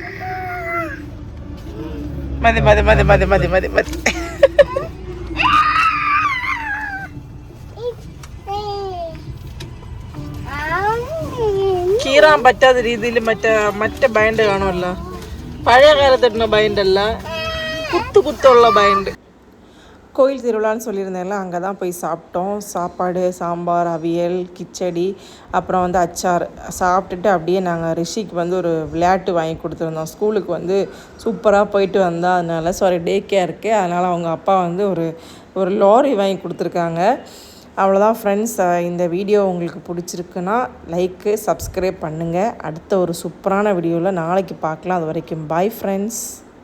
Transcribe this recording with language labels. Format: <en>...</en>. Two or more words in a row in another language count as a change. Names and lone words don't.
<ml>മതി കീറാൻ പറ്റാത്ത രീതിയിൽ മറ്റേ ബൈൻഡ് കാണുമല്ലോ പഴയ കാലത്തിട്ടുന്ന ബൈൻഡല്ല</ml> <ta>குத்துள்ள பைண்டு கோயில் திருவிழான்னு சொல்லியிருந்தேன்ல அங்கே தான் போய் சாப்பிட்டோம் சாப்பாடு சாம்பார் அவியல் கிச்சடி அப்புறம் வந்து அச்சார் சாப்பிட்டுட்டு அப்படியே நாங்கள் ரிஷிக்கு வந்து ஒரு விளையாட்டு வாங்கி கொடுத்துருந்தோம் ஸ்கூலுக்கு வந்து சூப்பராக போயிட்டு வந்தா அதனால சாரி டே கேருக்கு அதனால் அவங்க அப்பா வந்து ஒரு லாரி வாங்கி கொடுத்துருக்காங்க அவ்வளோதான் ஃப்ரெண்ட்ஸ் இந்த வீடியோ உங்களுக்கு பிடிச்சிருக்குன்னா</ta> <en>like subscribe</en> <ta>பண்ணுங்கள் அடுத்த ஒரு சூப்பரான வீடியோவில் நாளைக்கு பார்க்கலாம் அது வரைக்கும்</ta> <en>bye friends</en>